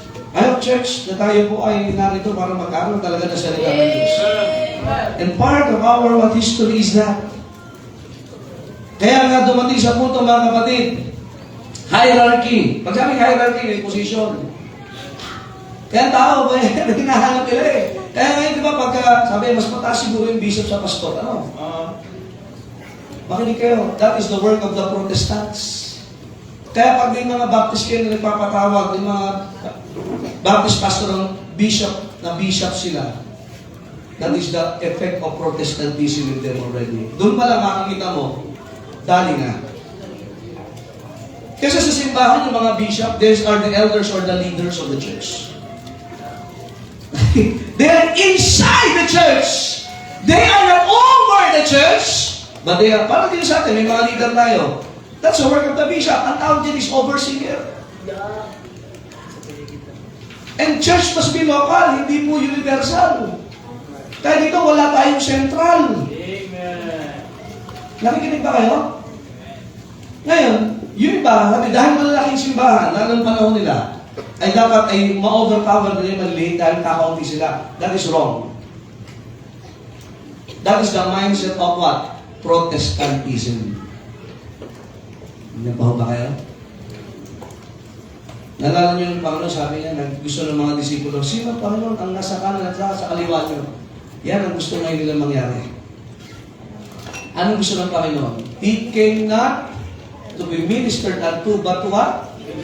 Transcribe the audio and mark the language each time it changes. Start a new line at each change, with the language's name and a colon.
Filipino: Ayaw, church, na tayo po ay narito para magkaroon talaga na salita ng Diyos.
English: And part of our history is that.
Filipino: Kaya nga dumating sa punto, mga kapatid, hierarchy. Pag sabi hierarchy, may position. Kaya ang tao, hinahanap nila eh. Kaya ngayon, di ba, pagka sabi, mas mataas siguro yung bishop sa pastor, ano? Makinig kayo,
English: that is the work of the Protestants.
Filipino: Kaya pag may mga Baptist kayo na nagpapatawag, may mga Baptist pastor ng bishop, na bishop sila,
English: that is the effect of Protestantism in them already.
Filipino: Doon pa lang makikita mo, dali na. Kasi sa simbahan, yung mga bishop,
English: these are the elders or the leaders of the church. They are inside the church. They are not over the church. But they are,
Filipino: para din sa atin, may mga leader tayo.
English: That's the work of the bishop.
Filipino: Ang tawag dyan
English: is overseer. And church must be local,
Filipino: hindi po universal. Kaya dito wala tayong central. Amen. Nakikinig ba kayo? Ngayon, yung iba, dahil malalaking simbahan, lalo ng panahon nila, ay dapat ay ma-overpower nila yung maliliit dahil kakaunti sila.
English: That is wrong. That is the mindset of what?
Filipino: Protestantism. Hindi pa ba kayo? Nalala niyo yung Panginoon, sabi niya, gusto ng mga disipulo, sino Panginoon ang nasa kanan at sa kaliwa niyo? Yan ang gusto ngayon nila mangyari. Anong gusto ng Panginoon?
English: He came not to be ministered unto, but to what?